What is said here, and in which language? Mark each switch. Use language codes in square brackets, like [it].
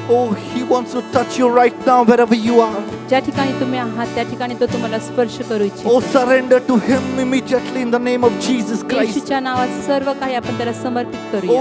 [en] Oh, He wants to touch you right now wherever you are. [mr] ज्या ठिकाणी तुम्ही आहात त्या ठिकाणी तो तुम्हाला स्पर्श करू इच्छितो. [en] Oh, surrender to Him immediately in the name of Jesus Christ. [mr] येशूच्या नावात सर्व काही आपण त्याला समर्पित करूया.